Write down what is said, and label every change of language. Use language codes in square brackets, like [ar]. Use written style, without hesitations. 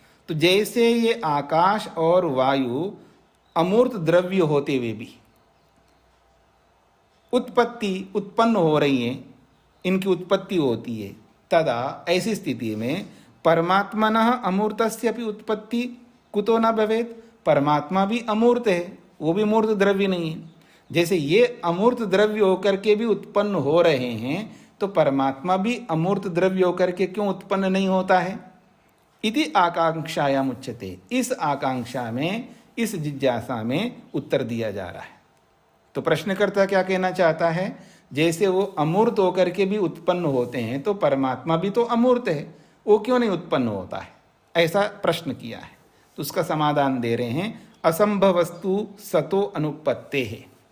[hi] तो जैसे ये आकाश और वायु अमूर्त द्रव्य होते हुए भी उत्पन्न हो रही है, इनकी उत्पत्ति होती है, तदा ऐसी स्थिति में [sa] परमात्मनः अमूर्तस्य अपि उत्पत्ति कुतो न भवेत्। [hi] परमात्मा भी अमूर्त है, वो भी मूर्त द्रव्य नहीं है। जैसे ये अमूर्त द्रव्य होकर के भी उत्पन्न हो रहे हैं, तो परमात्मा भी अमूर्त द्रव्य होकर के क्यों उत्पन्न नहीं होता है? [sa] इति आकांक्षायाम उच्यते। [hi] इस आकांक्षा में, इस जिज्ञासा में उत्तर दिया जा रहा है। तो प्रश्नकर्ता क्या कहना चाहता है? जैसे वो अमूर्त होकर के भी उत्पन्न होते हैं, तो परमात्मा भी तो अमूर्त है, वो क्यों नहीं उत्पन्न होता है? ऐसा प्रश्न किया है। तो उसका समाधान दे रहे हैं, [sa] असंभवस्तु सतो अनुपत्ते [hi] है।